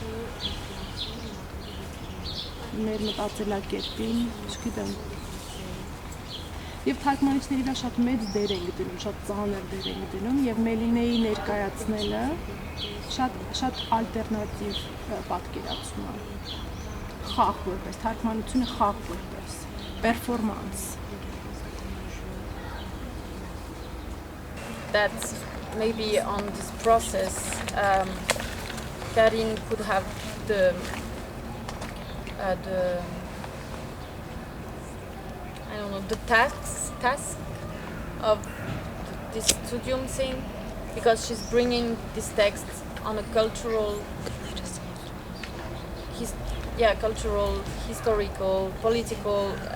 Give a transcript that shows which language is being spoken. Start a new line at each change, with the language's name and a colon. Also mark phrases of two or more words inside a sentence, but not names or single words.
Armenian: մեր մտածելակերպին, չգիտեմ։ Եվ թարգմանիչների վրա շատ մեծ դեր ենք դնում, շատ ծանր դեր ենք դնում, եւ Մելինեի ներկայացնելը շատ ալտերնատիվ պատկերացում է։ Խաղ որպես, թարգմանությունը խաղ որպես, պերֆորմանս։
English: That maybe on this process, Karin could have the I don't know, the task of this studium thing, because she's bringing this text on a cultural, historical, political